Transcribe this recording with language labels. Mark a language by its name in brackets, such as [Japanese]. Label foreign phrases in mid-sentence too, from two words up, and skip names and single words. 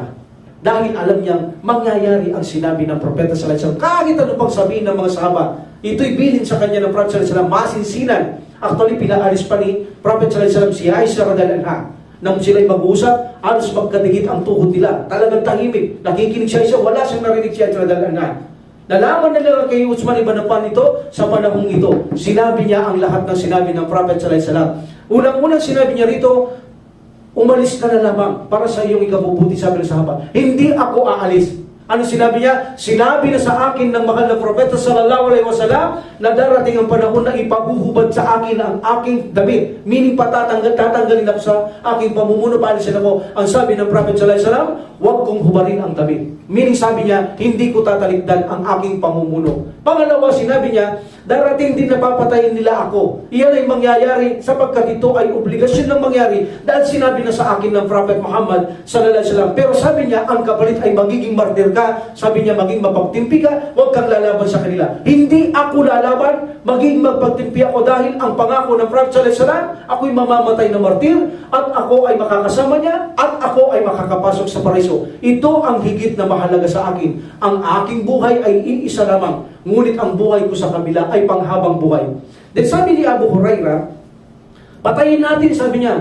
[Filipino] Dahil alam niyang mangyayari ang sinabi ng Propeta [Arabic] صلى الله عليه وسلم. [Filipino] Kahit ano pang sabihin ng mga sahaba, ito'y bilin sa kanya ng Propeta [Arabic] صلى الله عليه وسلم, [Filipino] masinsinan. Actually, pinaalis pa ni Propeta [Arabic] صلى الله عليه وسلم [Filipino] si Aisha [Arabic] رضي الله عنها. [Filipino] Nang sila'y mag-uusap, alos magkadigit ang tuhod nila. Talagang tahimik. Nakikinig siya, wala siyang narinig siya [Arabic] رضي الله عنها. [Filipino] Nalaman nila kay Uthman ibn Affan ito sa panahong ito. Sinabi niya ang lahat ng sinabi ng Prophet [Arabic] صلى الله عليه وسلم. [Filipino] Unang-unang sinabi niya rito, umalis ka na lamang para sa iyong ikabubuti, sabi ng sahaba. Hindi ako aalis. Ano sinabi niya? Sinabi na sa akin ng mahal na Propeta [Arabic] صلى الله عليه وسلم [Filipino] na darating ang panahon na ipaguhubad sa akin ang aking damit. Meaning tatanggalin ako sa aking pamumuno, paalisin ako. Ang sabi ng Prophet [Arabic] صلى الله عليه وسلم, [Filipino] huwag kong hubarin ang damit. Meaning sabi niya, hindi ko tatalikdan ang aking pamumuno. Pangalawa, sinabi niya, darating din na papatayin nila ako. Iyan ay mangyayari sapagkat ito ay obligasyon ng mangyari dahil sinabi na sa akin ng Prophet Muhammad [Arabic] صلى الله عليه وسلم. [Filipino] Pero sabi niya, ang kapalit ay magiging martir ka. Sabi niya, maging mapagtimpi ka, huwag kang lalaban sa kanila. Hindi ako lalaban, maging magpagtimpi ako dahil ang pangako ng Prophet [Arabic] صلى الله عليه وسلم, [Filipino] ako'y mamamatay na martir at ako ay makakasama niya at ako ay makakapasok sa paraiso. Ito ang higit na mahalaga sa akin. Ang aking buhay ay iisa lamang, ngunit ang buhay ko sa kabila ay panghabang buhay. Then sabi ni Abu Hurairah, patayin natin, sabi niya.